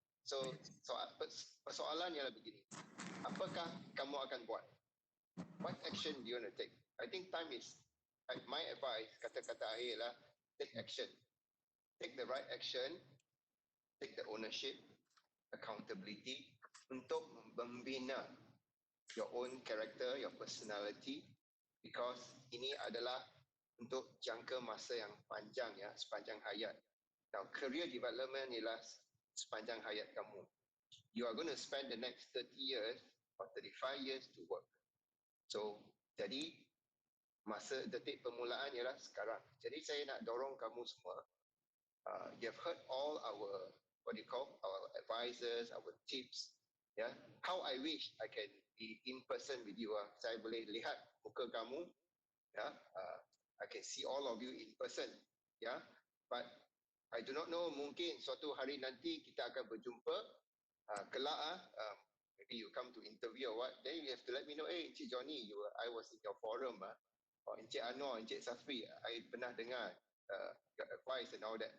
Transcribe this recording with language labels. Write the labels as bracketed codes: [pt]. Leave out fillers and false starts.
[ms] So persoalan ialah begini. Apakah kamu akan buat? [en] What action do you want to take? I think time is, my advice, [ms] kata-kata akhir lah, [en] take action. Take the right action, take the ownership, accountability [ms] untuk membina [en] your own character, your personality, because [ms] ini adalah untuk jangka masa yang panjang ya, sepanjang hayat. [en] Now, career development [ms] ialah sepanjang hayat kamu. [en] You are going to spend the next 30 years or 35 years to work. [ms] So, jadi masa detik permulaan ialah sekarang. Jadi saya nak dorong kamu semua. [en] You have heard all our, our advisors, our tips. Yeah, how I wish I can be in person with you. [ms] Saya boleh lihat muka kamu. [en] Yeah, I can see all of you in person. Yeah, but I do not know, [ms] mungkin suatu hari nanti kita akan berjumpa. Kelak [en] maybe you come to interview or what, then you have to let me know, hey, Encik Johnny, I was in your forum, or Encik Anwar, Encik Safri, I [ms] pernah dengar [en] your advice and all that.